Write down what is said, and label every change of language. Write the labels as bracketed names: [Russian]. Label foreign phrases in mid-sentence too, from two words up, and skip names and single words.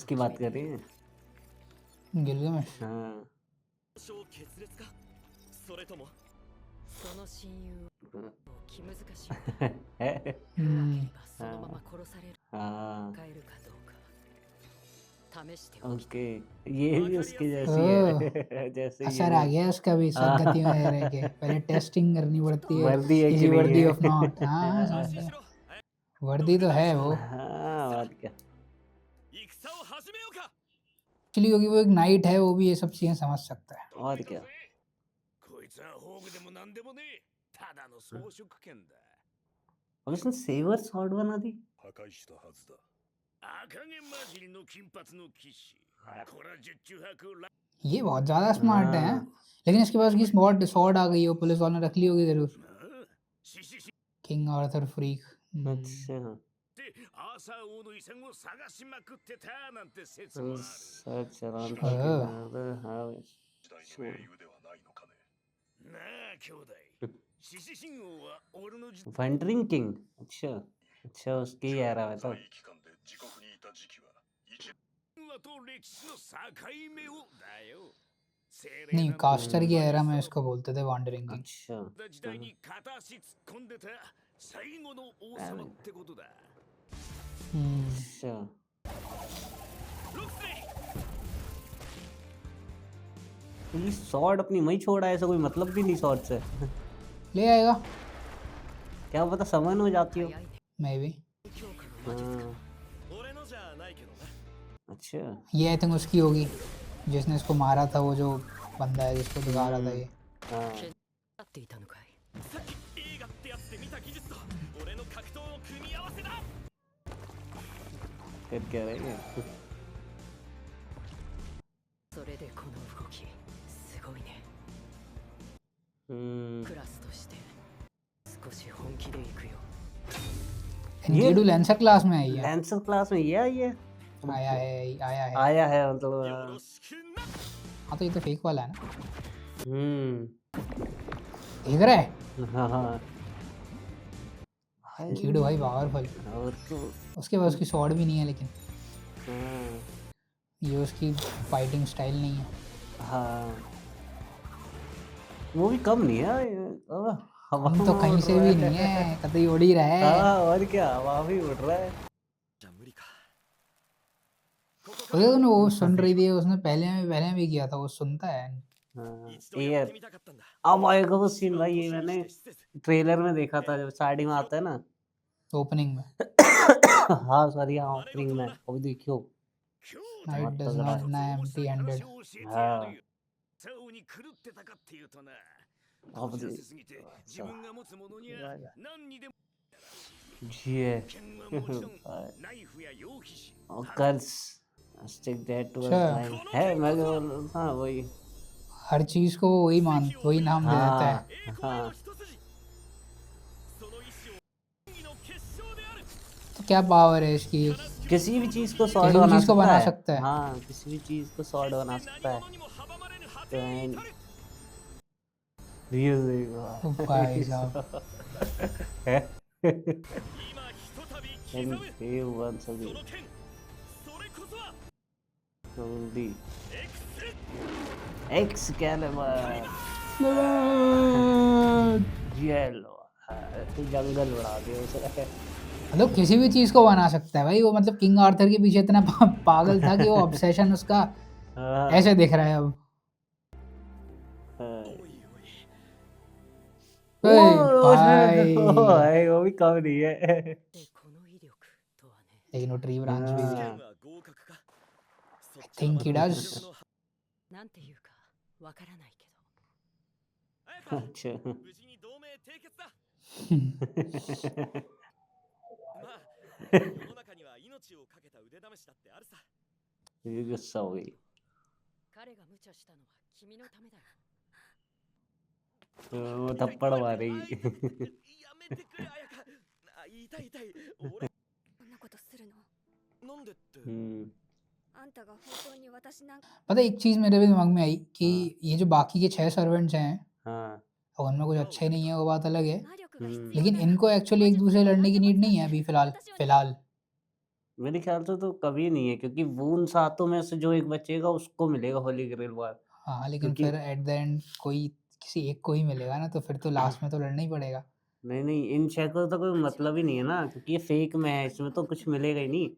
[Hindi] उसकी बात कर रही है। गिलगमेश। हाँ [Japanese] 小決裂かそれともその親友を気難しい [Hindi] है [Japanese] 弱ければそのまま殺される [Hindi] हाँ [Japanese] 使えるかどうか試しておき [Hindi] ओके ये भी उसके जैसी है जैसे असर ये आ गया उसका भी सब गति में रह के। पहले टेस्टिंग करनी पड़ती है, वर्दी है इज कि नहीं वर्दी है। [English] of not. [Hindi] हाँ समझ [Japanese] 安心 [Hindi] गया। [Japanese] しろ [Hindi] वर्दी तो है वो हाँ और क्या [Japanese] 戦を始めようか [Hindi] एक्चुअली, क्योंकि वो एक नाइट है, वो भी ये सब चीजें समझ सकता है। और क्या [Japanese] こいつは宝具でも何でもねえただの装飾剣だ [Hindi] अब इसने [English] saber sword [Hindi] बना दी [Japanese] 破壊したはずだ赤毛混じりの金髪の騎士これは十中八九ラ [Hindi] ये बहुत ज्यादा स्मार्ट है, हाँ। लेकिन इसके पास की [English] smart sword [Hindi] आ गई है, वो पुलिस वालों ने रख ली होगी जरूर। [Japanese] 獅子し [Hindi] किंग आर्थर फ्रीक। अच्छा [Japanese] てアーサー王の遺産を探しまくってたなんて説もある [English] search around हाँ [Japanese] 時代の英雄ではないのかねなあ兄弟獅子神王は俺の時 [English] wandering king [Hindi] अच्छा अच्छा उसकी ही एरा है तो [Japanese] 在位期間で自国にいた時期は一話と歴史の境目をだよ [Hindi] नहीं, कास्टर की एरा में इसको बोलते थे [English] wandering king. [Hindi] अच्छा [Japanese] 時代に片足突っ込んでた最後の王様ってことだ [Hindi] अच्छा [Japanese] ロックスレイ [Hindi] तो ये स्वॉर्ड अपनी मई छोड़ा है, ऐसा कोई मतलब भी नहीं स्वॉर्ड से। ले आएगा क्या पता समन हो जाती हो। मे बी। हाँ [Japanese] 俺のじゃないけどな [Hindi] अच्छा ये [English] I think [Hindi] उसकी होगी, जिसने इसको मारा था, वो जो बंदा है जिसको दिखा रहा था ये। हाँ [Japanese] 合っていたのかい。さっき映画ってやつで見た技術と俺の格闘の組み合わせだ [Hindi] फिर क्या रहेगा। [Japanese] それでこの動きすごいね。 [Hindi] हम्म [Japanese] クラスとして少し本気でいくよ。 [Hindi] एनजीडू [English] lancer class [Hindi] में आई है। [English] lancer class [Hindi] में ये आई है। आया है, आया है। आया है [Japanese] よ [Hindi] मतलब [Japanese] ろしくな [Hindi] हाँ तो ये तो फेक वाला है ना, देख रहा है हाँ हाँ हाय, एनजीडू भाई पावरफुल। और तो उसके पास उसकी स्वॉर्ड भी नहीं है, लेकिन हाँ ये उसकी [English] fighting style [Hindi] नहीं है। हाँ वो भी कम नहीं है हवा हम तो में कहीं उड़ से रहा भी है। नहीं है, कतई उड़ ही रहा है। हाँ और क्या हवा भी उड़ रहा है। [Japanese] じゃ無理か [Hindi] उसने वो सुन रही थी, उसने पहले भी किया था, वो सुनता है। हाँ [Japanese] 一度やっ [Hindi] एयर [Japanese] てみたかったんだ [Hindi] अब आएगा वो सीन [Japanese] 一番 [Hindi] भाई, ये [Japanese] 年に [Hindi] मैंने [Japanese] して施設 [Hindi] ट्रेलर में देखा था जब स्टार्टिंग में आता है ना। ओपनिंग में हाँ सॉरी हाँ ओपनिंग में अभी देखियो [Japanese] 今日 [English] नाइट [Japanese] また [English] डज [Japanese] だ [English] नॉट ना empty handed. [Japanese] 教えてやるよ。サウに狂ってたかっていうとな、あこじらせすぎて自分が持つものには何にでも [Hindi] ये [Japanese] 剣はもちろんナイフや羊皮紙 [English] और curse stick that to [Hindi] अच्छा। लाइन है मैं जो हाँ वही हर चीज को वही नाम दे देता है। [Japanese] 栄光への一筋その意志を演技の決勝である [Hindi] तो क्या पावर है इसकी? किसी भी चीज को सॉर्ड किसी भी बना चीज को सकता बना है। सकता है। हाँ किसी भी चीज को सॉर्ड बना [Japanese] 決して [Hindi] सकता [Japanese] 何 [Hindi] है [Japanese] 者にも阻まれぬ果 [Hindi] तो [Japanese] てに至る [Hindi] रियल ओ भाई साहब, है [Japanese] 今ひとたび刻 [Hindi] एंड [Japanese] む [Hindi] ये वन [Japanese] そ [Hindi] सभी [Japanese] の剣それこそは [Hindi] जल्दी [Japanese] エクス [Hindi] एक्सकैलिबर जेल जंगल उड़ा दिया उसे मतलब किसी भी चीज को बना सकता है भाई वो। मतलब किंग आर्थर के पीछे इतना पागल था कि वो ऑब्सेशन उसका हाँ, ऐसे दिख रहा है अब। हाँ। [Japanese] おいおい [Hindi] ओए भाई, भाई वो भी कम नहीं है [Japanese] でこの威力とはね。 [Hindi] लेकिन वो [English] tree branch [Hindi] भी [Japanese] 試 [Hindi] है। [Japanese] 験は合格かそっち [English] think [Japanese] は [English] he [Japanese] まだ [English] does [Japanese] 実力のなんていうかわからないけど。綾香 [Hindi] अच्छा [Japanese] 無事に同盟締結だまあ世の中には命をかけた腕試しだってあるさ [Hindi] ये गुस्सा हो गई [Japanese] 彼が無茶したのは君のためだよ。 [Hindi] वो थप्पड़ मारेगी [Japanese] やめてくれ綾香あ痛い痛い俺こんなことするのなんでってあんたが本当に私なんか [Hindi] पता है, एक चीज मेरे भी दिमाग में आई कि ये जो बाकी के 6 सर्वेंट्स हैं, हाँ और उनमें कुछ अच्छे नहीं है, वो बात अलग है। [Japanese] 魔力が必要 [Hindi] लेकिन [Japanese] なら [Hindi] इनको एक्चुअली एक दूसरे से लड़ने की नीड नहीं है अभी फिलहाल। मेरे ख्याल से तो कभी नहीं है क्योंकि वो उन सातों में से जो एक बचेगा उसको मिलेगा होली ग्रेल बार हाँ, लेकिन क्योंकि- फिर [English] at the end [Hindi] कोई किसी एक को ही मिलेगा ना, तो फिर तो लास्ट में तो लड़ना ही पड़ेगा। नहीं नहीं इन छह को तो कोई मतलब ही नहीं है ना क्योंकि ये फेक में है इसमें तो कुछ मिलेगा ही नहीं